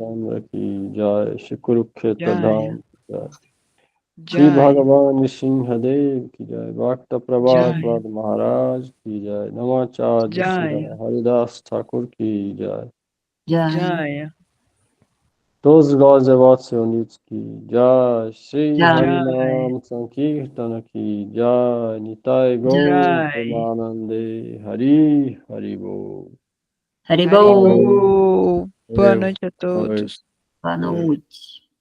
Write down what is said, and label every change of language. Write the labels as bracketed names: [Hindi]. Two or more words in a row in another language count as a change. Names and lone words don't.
[Hindi] चंद्र की जय। श्री कुरुक्षेत्र Jai, धाम की जय। श्री Jai, भगवान सिंहदेव की जय। भक्त Jai, प्रभात महाराज की जय। नमाचार्य श्री Jai, हरिदास ठाकुर की जय। Jai. Jai. [Portuguese] Todos os glórias devotos reunidos aqui. Jai Shri Jai. Harinam Sankirtana aqui. Jai Nitai Gaur Jai. Premanande Hari Haribo. Haribol. Boa Valeu. noite a Boa noite. todos. Boa noite.